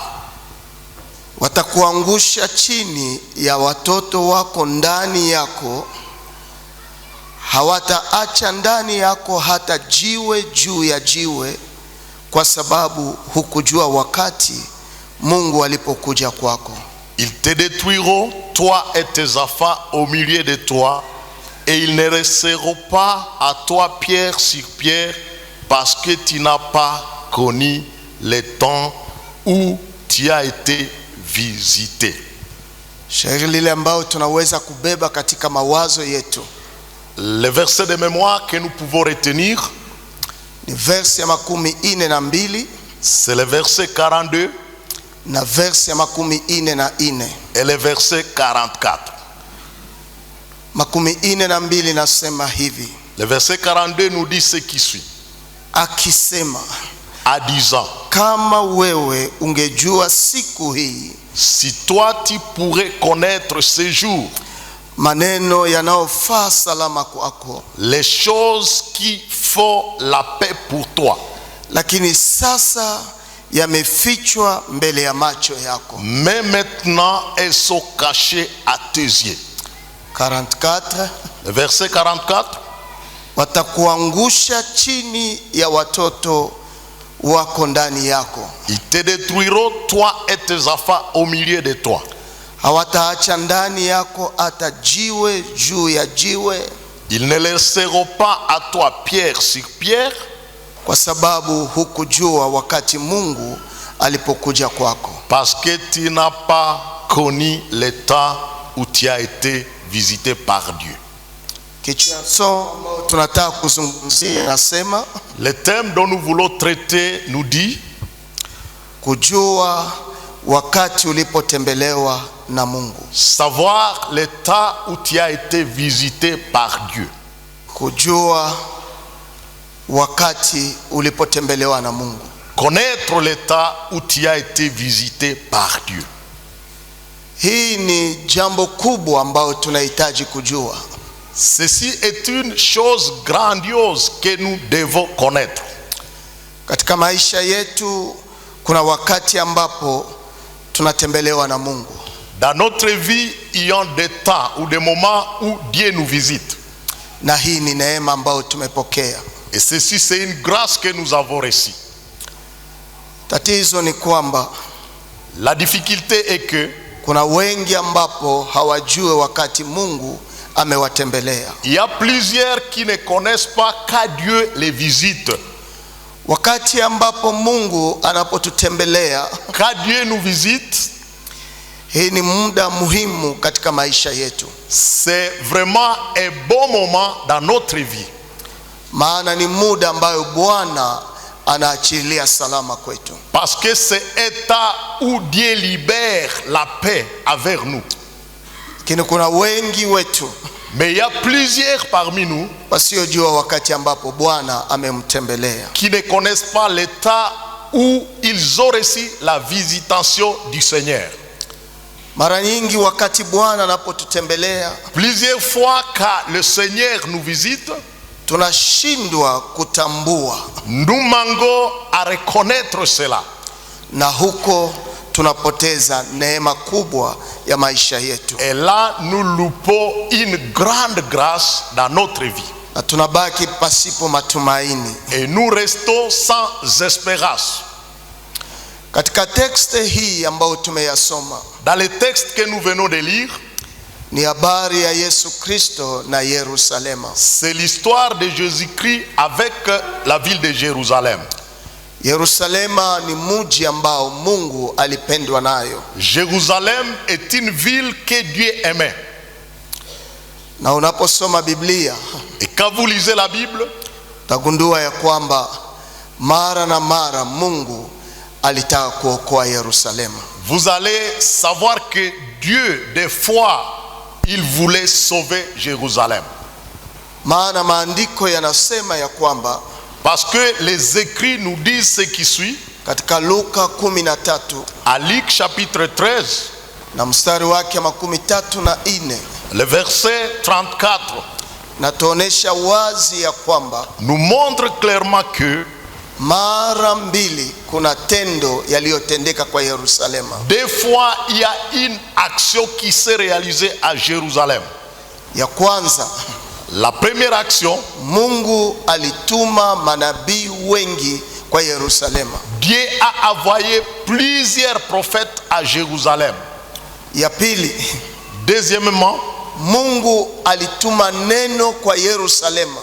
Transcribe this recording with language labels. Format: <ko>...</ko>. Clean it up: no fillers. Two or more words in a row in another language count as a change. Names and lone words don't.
<sw>Watakuangusha chini ya watoto wako ndani yako, hawataacha ndani yako hata jiwe juu ya jiwe, kwa sababu hukujua wakati Mungu alipokuja kwako.</sw> <fr>Ils te détruiront, toi et tes enfants au milieu de toi, et ils ne resteront pas à toi pierre sur pierre, parce que tu n'as pas connu le temps où tu as été visité.</fr> <sw>Shairi lile ambao tunaweza kubeba katika mawazo yetu.</sw> <fr>Le verset de mémoire que nous pouvons retenir,</fr> <sw>ni verse ya 42,</sw> <fr>c'est le verset 42</fr> <sw>na verse ya 44</sw> <fr>et le verset 44.</fr> <sw>42 nasema hivi.</sw> <fr>Le verset 42 nous dit ce qui suit.</fr> <sw>Akisema,</sw> <fr>à disant,</fr> <sw>kama wewe ungejua siku hii,</sw> <fr>si toi tu pourrais connaître ce jour,</fr> <sw>maneno yanayofaa salama kwako,</sw> <fr>les choses qui font la paix pour toi,</fr> <sw>lakini sasa yamefichwa mbele ya macho yako.</sw> <fr>mais maintenant elles sont cachées à tes yeux.</fr> <sw>44,</sw> <fr>le verset 44,</fr> <sw>watakuangusha chini ya watoto wako ndani yako,</sw> <fr>ils te détruiront toi et tes enfants au milieu de toi.</fr> <sw>hawataacha ndani yako hata jiwe juu ya jiwe,</sw> <fr>Ils ne laisseront pas à toi pierre sur pierre,</fr> <sw>kwa sababu hukujua wakati Mungu alipokuja kwako.</sw> <fr>parce que tu n'as pas connu le temps où tu as été visité par Dieu.</fr> <sw>Kichwa ambao tunataka kuzungumzia nasema,</sw> <fr>Le thème dont nous voulons traiter nous dit</fr> <sw>kujua wakati ulipotembelewa na Mungu.</sw> <fr>savoir le temps où tu as été visité par Dieu.</fr> <sw>Kujua wakati ulipotembelewa na Mungu.</sw> <fr>Connaître le temps où tu as été visité par Dieu.</fr> <sw>Hii ni jambo kubwa ambalo tunahitaji kujua.</sw> <fr>Ceci est une chose grandiose que nous devons connaître.</fr> <sw>Katika maisha yetu kuna wakati ambapo tunatembelewa na Mungu.</sw> <fr>Dans notre vie, il y a des temps ou des moments où Dieu nous visite.</fr> <sw>Na hii ni neema ambayo tumepokea.</sw> <fr>Et ceci, c'est une grâce que nous avons reçue.</fr> <sw>Tatizo ni kwamba</sw> <fr>La difficulté est que</fr> <sw>kuna wengi ambapo hawajue wakati Mungu amewatembelea.</sw> <fr>il y a plusieurs qui ne connaissent pas quand Dieu les visite.</fr> <sw>Wakati ambapo Mungu anapotutembelea,</sw> <fr>Quand Dieu nous visite,</fr> <sw>hii ni muda muhimu katika maisha yetu.</sw> <fr>c'est vraiment un bon moment dans notre vie.</fr> <sw>Maana ni muda ambayo Bwana anaachilia salama kwetu.</sw> <fr>Parce que c'est un temps où Dieu libère la paix avec nous.</fr> <sw>Lakini kuna wengi wetu</sw> <fr>Mais il y a plusieurs parmi nous</fr> <sw>wasiojua wakati ambapo Bwana amemtembelea.</sw> <fr>qui ne connaissent pas le temps où ils ont reçu la visitation du Seigneur.</fr> <sw>Mara nyingi wakati Bwana anapotutembelea,</sw> <fr>Plusieurs fois quand le Seigneur nous visite,</fr> <sw>tunashindwa kutambua,</sw> <fr>nous manquons à reconnaître cela.</fr> <sw>na huko tunapoteza neema kubwa ya maisha yetu,</sw> <fr>Et là, nous loupons une grande grâce dans notre vie.</fr> <sw>na tunabaki pasipo matumaini.</sw> <fr>Et nous restons sans espérance.</fr> <sw>Katika tekste hii ambayo tumeyasoma,</sw> <fr>Dans le texte que nous venons de lire,</fr> <sw>ni habari ya Yesu Kristo na Yerusalema.</sw> <fr>c'est l'histoire de Jésus-Christ avec la ville de Jérusalem.</fr> <sw>Yerusalema ni mji ambao Mungu alipendwa nayo.</sw> <fr>Jérusalem est une ville que Dieu aimait.</fr> <sw>Na unaposoma Biblia,</sw> <fr>Et quand vous lisez la Bible,</fr> <sw>utagundua ya kwamba mara na mara Mungu alitaka kuokoa Yerusalema.</sw> <fr>vous allez savoir que Dieu, des fois, Il voulait sauver Jérusalem.</fr> <sw>Maana maandiko yanasema ya kwamba</sw> <fr>Parce que les écrits nous disent ce qui suit.</fr> <sw>katika Luka 13</sw> <fr>À Luc chapitre 13,</fr> <sw>na mstari wake 34</sw> <fr>le verset 34</fr> <sw>natuonesha wazi ya kwamba</sw> <fr>nous montre clairement que</fr> <sw>mara mbili kuna tendo yaliyotendeka kwa Yerusalema.</sw> <fr>des fois il y a une action qui s'est réalisée à Jérusalem.</fr> <sw>Ya kwanza,</sw> <fr>La première action,</fr> <sw>Mungu alituma manabii wengi kwa Yerusalema.</sw> <fr>Dieu a envoyé plusieurs prophètes à Jérusalem.</fr> <sw>Ya pili,</sw> <fr>Deuxièmement,</fr> <sw>Mungu alituma neno kwa Yerusalema</sw>